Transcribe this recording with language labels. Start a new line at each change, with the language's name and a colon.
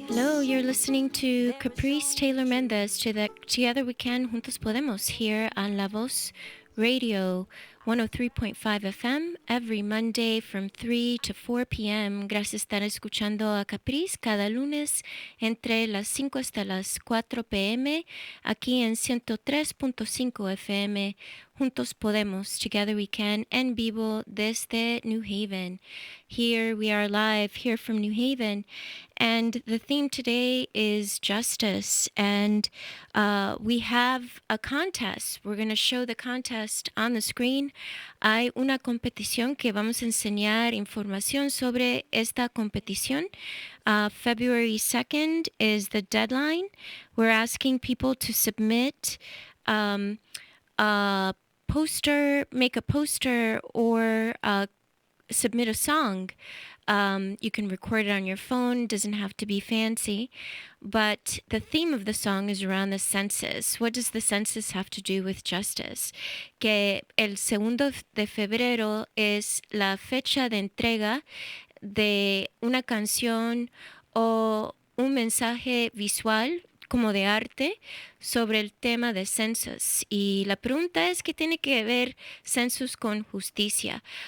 English: Hello, you're listening to Caprice Taylor Mendez to the Together We Can, Juntos Podemos, here on La Voz Radio 103.5 FM every Monday from 3 to 4 p.m.
Spanish: Gracias por estar escuchando a Caprice cada lunes entre las 5 hasta las 4 p.m. aquí en 103.5 FM. Juntos Podemos, Together We Can, en vivo desde New Haven.
English: Here we are live, here from New Haven. And the theme today is justice. And we have a contest. We're going to show the contest on the screen. Hay una competición que vamos a enseñar información sobre esta competición. February 2nd is the deadline. We're asking people to submit a poster, make a poster, or submit a song. You can record it on your phone, doesn't have to be fancy, but the theme of the song is around the census. What does the census have to do with justice?
Spanish: Que el 2 de febrero es la fecha de entrega de una canción o un mensaje visual como de arte sobre el tema de census. Y la pregunta es, ¿qué tiene que ver census con justicia?